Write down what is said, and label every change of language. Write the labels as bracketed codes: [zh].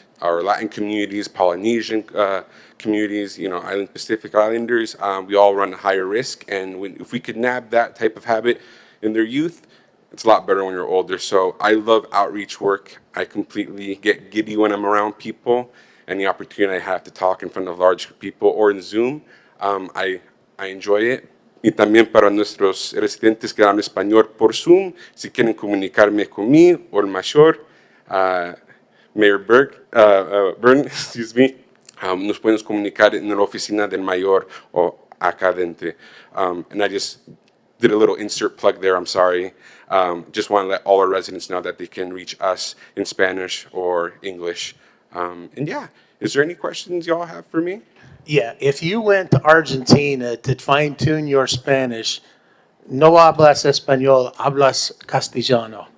[en] Our Latin communities, Polynesian communities, Island Pacific Islanders, we all run a higher risk. And if we could nab that type of habit in their youth, it's a lot better when you're older. So I love outreach work. I completely get giddy when I'm around people, and the opportunity I have to talk in front of large people or in Zoom, I enjoy it. [es] Y también para nuestros residentes que hablan español por Zoom, si quieren comunicarme conmigo o el mayor, Mayor Byrne, nos pueden comunicar en la oficina del mayor o acá adentro. [en] And I just did a little insert plug there, I'm sorry. Just want to let all our residents know that they can reach us in Spanish or English. And yeah, is there any questions y'all have for me? Yeah, if you went to Argentina to fine-tune your Spanish, [es] no hablas español, hablas castellano.